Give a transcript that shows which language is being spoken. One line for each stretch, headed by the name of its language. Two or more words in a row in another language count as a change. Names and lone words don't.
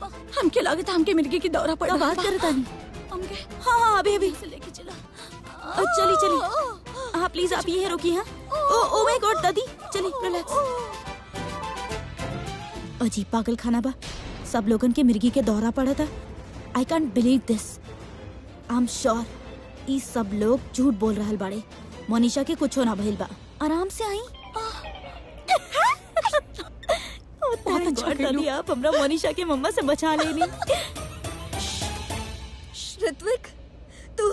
Bhojpuri: हमके लागत हमके मिर्गी की दौरा पड़ बात करत आनी। हमके हाँ अभी से लेके चला। चली हाँ प्लीज आप ये रोकी। हाँ
English: Oh my God
Bhojpuri: दादी चली रिलैक्स। अजीब पागल खाना बा, सब लोगन के मिर्गी के दौरा पड़ा था।
English: I can't believe this. I am sure
Bhojpuri: ई सब लोग झूठ बोल रहल बाड़े। मोनिशा के कुछ ना भइल बा, आराम से आई। बहुत अच्छा दादी आप हमरा मोनिशा के मम्मा से बचा लेनी। ऋत्विक तू?